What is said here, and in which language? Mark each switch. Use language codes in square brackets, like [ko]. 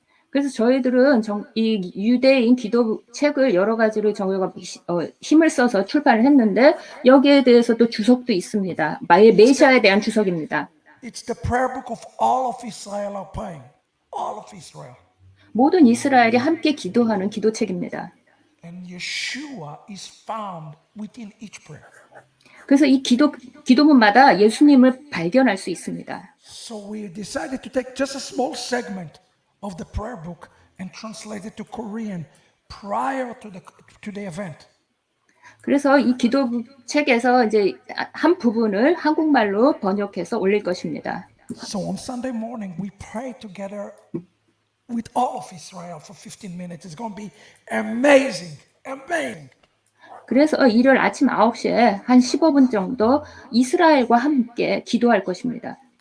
[ko] 그래서 저희들은 이 유대인 기도 책을 여러 가지로 저희가 힘을 써서 출판을 했는데 여기에 대해서 또 주석도 있습니다. 메시아에 대한 주석입니다. [en] It's the prayer book of all of Israel are praying. All of Israel. [ko] 모든 이스라엘이 함께 기도하는 기도책입니다. [en] And Yeshua is found within each prayer. [ko] 그래서 이 기도문마다 예수님을 발견할 수 있습니다. [en] So we decided to take just a small segment of the prayer book and translate it to Korean prior to the event. [ko] 그래서 이 기도책에서 이제 한 부분을 한국말로 번역해서 올릴 것입니다. [en] So on Sunday morning we pray together with all of Israel for 15 minutes. It's going to be amazing, amazing. [ko] 그래서 일요일 아침 9시에 한 15분 정도 이스라엘과 함께 기도할 것입니다.